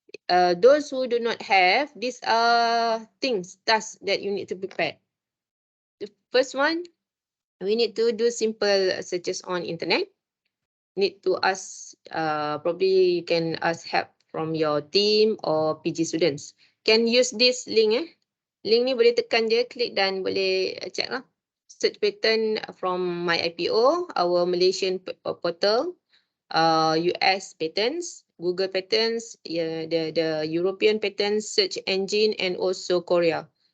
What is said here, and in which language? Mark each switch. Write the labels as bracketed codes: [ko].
[en] Those who do not have, these are tasks that you need to prepare. The first one, we need to do simple searches on internet. Need to ask, probably you can ask help from your team or PG students. Can use this link. [ms] Link ni boleh tekan je, klik dan boleh check lah. [en] Search patent from my IPO, our Malaysian portal, US patents, Google patents, the European patents search engine, and also Korea.